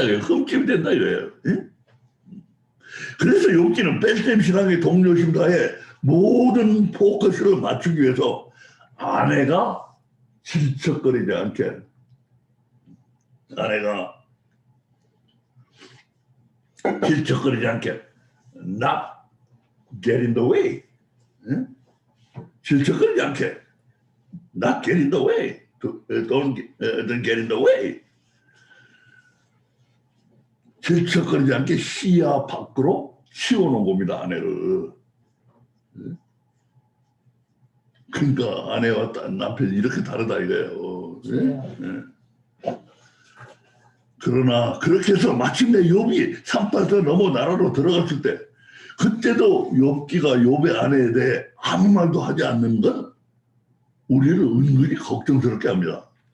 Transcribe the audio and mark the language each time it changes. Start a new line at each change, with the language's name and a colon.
Korean: 흠집이 된다 이거예요. 예? 그래서 욥기는 벨셈 신앙의 동료심사에 모든 포커스를 맞추기 위해서 아내가 질척거리지 않게, 아내가 질척거리지 않게,
English: not get in the way,
Korean: 예? 질척거리지 않게,
English: not get in the way, don't get in the way.
Korean: 질척거리지 않게 시야 밖으로 치워놓은 겁니다, 아내를. 그러니까 아내와 남편이 이렇게 다르다 이거예요. 예? 그러나 그렇게 해서 마침내 욥이 산바닥 넘어 나라로 들어갔을 때, 그때도 욥기가 욥의 아내에 대해 아무 말도 하지 않는 건 우리를 은근히 걱정스럽게 합니다.